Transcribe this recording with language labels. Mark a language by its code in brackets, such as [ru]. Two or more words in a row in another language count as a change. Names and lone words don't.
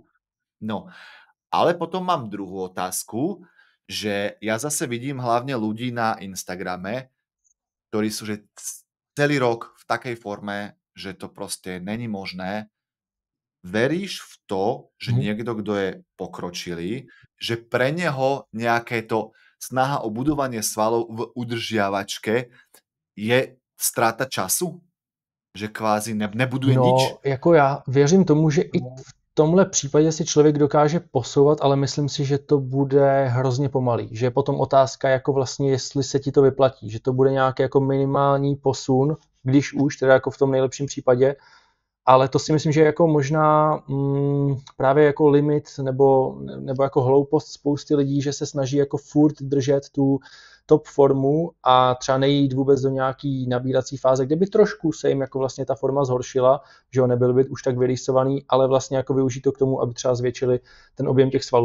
[sk] No, ale potom mám druhú otázku, že ja zase vidím hlavne ľudí na Instagrame, ktorí sú že celý rok v takej forme, že to proste není možné. Veríš v to, že niekto, kto je pokročilý, že pre neho nejaké to snaha o budovanie svalov v udržiavačke je strata času? Že kvázi nebuduje nič? [cs] No, jako já věřím tomu, že i v tomhle případě si člověk dokáže posouvat, ale myslím si, že to bude hrozně pomalý. Že je potom otázka, jako vlastně, jestli se ti to vyplatí. Že to bude nějaký jako minimální posun, když už, teda jako v tom nejlepším případě. Ale to si myslím, že je jako možná právě jako limit nebo jako hloupost spousty lidí, že se snaží jako furt držet tu top formu a třeba nejít vůbec do nějaký nabírací fáze, kde by trošku se jim jako vlastně ta forma zhoršila, že ho nebyl být už tak vyrýsovaný, ale vlastně jako využít to k tomu, aby třeba zvětšili ten objem těch svalů.